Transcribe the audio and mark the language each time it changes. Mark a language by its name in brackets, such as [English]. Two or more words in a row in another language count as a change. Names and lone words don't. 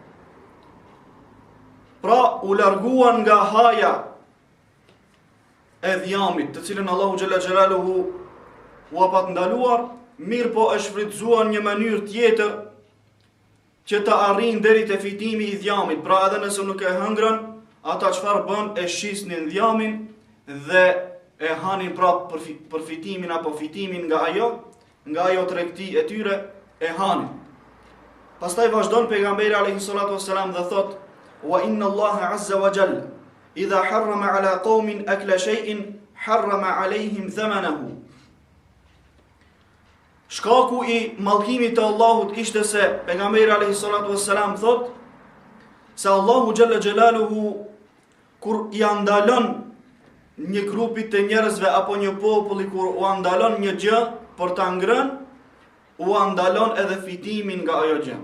[Albanian] Pra u larguan nga haja e dhjamit, të cilën Allahu [Arabic] جل جلاله [Albanian] u pat ndaluar, mirë po e shfrytzuan një mënyrë tjetër që të arrin deri te fitimi i dhjamit. Pra edhe nëse nuk e hëngrën, ata çfarë bën? E shisnin dhjamin dhe e hanin pra për fitimin apo fitimin nga ajo tregti e tyre e hanin. Pastaj vazhdon pejgamberi [Arabic] عليه الصلاة والسلام [Albanian] dhe thot: [Arabic] "وإن الله عز وجل إذا حرم على قوم أكل شيء حرم عليهم ثمنه." [Albanian] Shkaku i mallkimit të Allahut ishte se pejgamberi [Arabic] عليه الصلاة والسلام [Albanian] thot se Allahu [Arabic] جل جلاله [Albanian] kur i andalon një grupi të njerëzve apo një populli, kur u andalon një gjë për ta ngrënë, u andalon edhe fitimin nga ajo gjë.